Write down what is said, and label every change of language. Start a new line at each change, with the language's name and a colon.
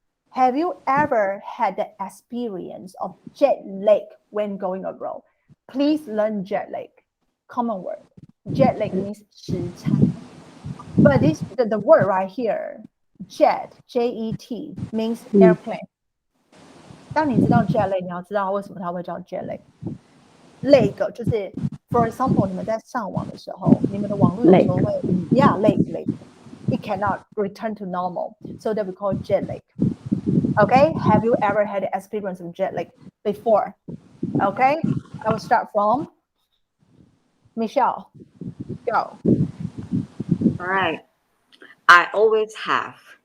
English: Have you ever had the experience of jet lag when going abroad? Please learn jet lag. Common word. Jet lag means 时差. But the word right here, jet, J-E-T, means airplane.
Chinese: 当你知道 jet lag, 你要知道为什么它会叫 jet lag. Lag 就是
English: for example,
Chinese: 你们在上网的时候，你们的网络有时候会 lag.
English: It cannot return to normal. So that we call jet lag. Okay, have you ever had the experience of jet lag before? Okay, I will start from Michelle. Go. All right. I always have.